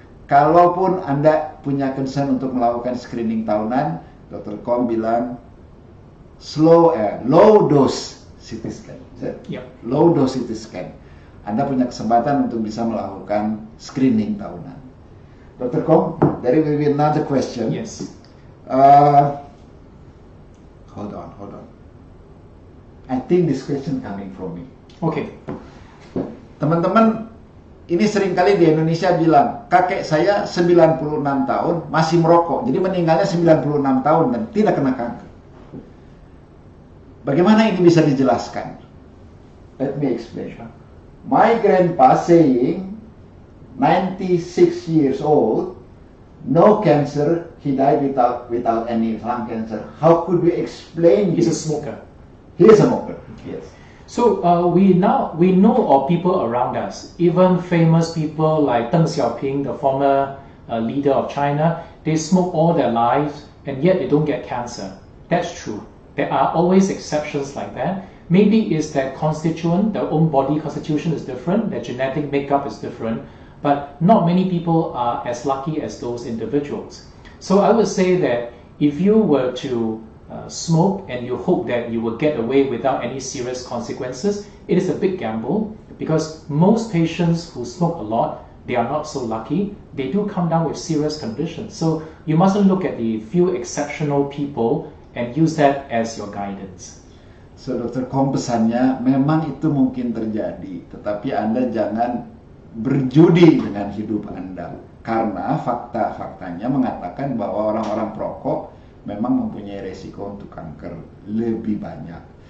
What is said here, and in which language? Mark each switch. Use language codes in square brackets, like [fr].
[id] Kalaupun Anda punya concern untuk melakukan screening tahunan, Dr. Kong bilang, low dose CT scan. [en] Yep. Low dose CT scan. [id] Anda punya kesempatan untuk bisa melakukan screening tahunan. [en] Dr. Kong, there will be another question. Yes. Hold on. I think this question coming from me. Okay. [id] Teman-teman, ini seringkali di Indonesia bilang, kakek saya 96 tahun masih merokok. Jadi meninggalnya 96 tahun dan tidak kena kanker. Bagaimana ini bisa dijelaskan? [en] Let me explain. My grandpa saying 96 years old, no cancer, he died without any lung cancer. How could we explain He's a this? smoker. He is a smoker. Yes. So we know of people around us, even famous people like Deng Xiaoping, the former leader of China. They smoke all their lives and yet they don't get cancer. That's true. There are always exceptions like that. Maybe it's that constituent, their own body constitution is different, their genetic makeup is different, but not many people are as lucky as those individuals. So I would say that if you were to smoke and you hope that you will get away without any serious consequences, it is a big gamble because most patients who smoke a lot they are not so lucky. They do come down with serious conditions. So you mustn't look at the few exceptional people and use that as your guidance. So Dr. [id] Kong pesannya memang itu mungkin terjadi, tetapi Anda jangan berjudi dengan hidup Anda. Karena fakta-faktanya mengatakan bahwa orang-orang perokok memang mempunyai resiko untuk kanker lebih banyak.